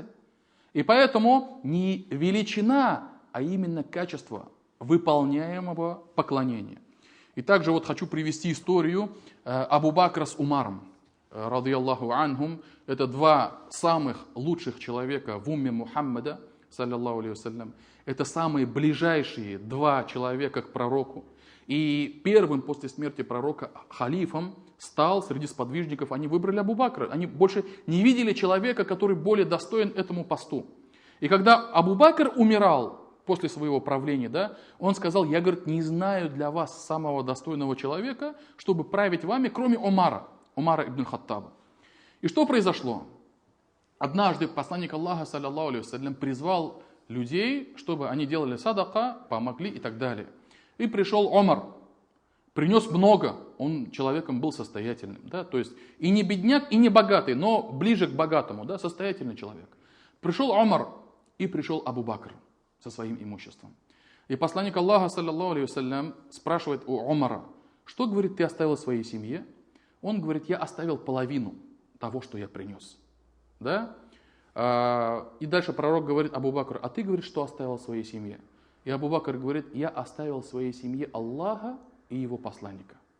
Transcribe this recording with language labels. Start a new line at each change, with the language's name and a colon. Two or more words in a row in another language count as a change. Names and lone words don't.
Russian: И поэтому не величина, а именно качество выполняемого поклонения. И также вот хочу привести историю Абу Бакра с Умаром.
Arabic: رضي الله عنهم.
Russian: Это 2 самых лучших человека в умме Мухаммада,
Arabic: صلى الله عليه وسلم.
Russian: Это самые ближайшие 2 человека к пророку. И первым после смерти пророка халифом стал среди сподвижников, они выбрали Абу Бакра. Они больше не видели человека, который более достоин этому посту. И когда Абу Бакр умирал после своего правления, да, он сказал, я, говорит, не знаю для вас самого достойного человека, чтобы править вами, кроме Умара ибн Хаттаба. И что произошло? Однажды посланник Аллаха,
Arabic: صلى الله عليه وسلم,
Russian: призвал людей, чтобы они делали садака, помогли и так далее. И пришел Умар, принес много, он человеком был состоятельным, да, то есть и не бедняк, и не богатый, но ближе к богатому, да, состоятельный человек. Пришел Умар И пришел Абу Бакр со своим имуществом. И посланник Аллаха,
Arabic: صلى الله عليه وسلم,
Russian: спрашивает у Умара: что, говорит, ты оставил своей семье? Он говорит: я оставил половину того, что я принес. Да? И дальше пророк говорит Абу Бакру: а ты, говорит, что оставил своей семье? И Абу Бакр говорит: я оставил своей семье Аллаха и его посланника.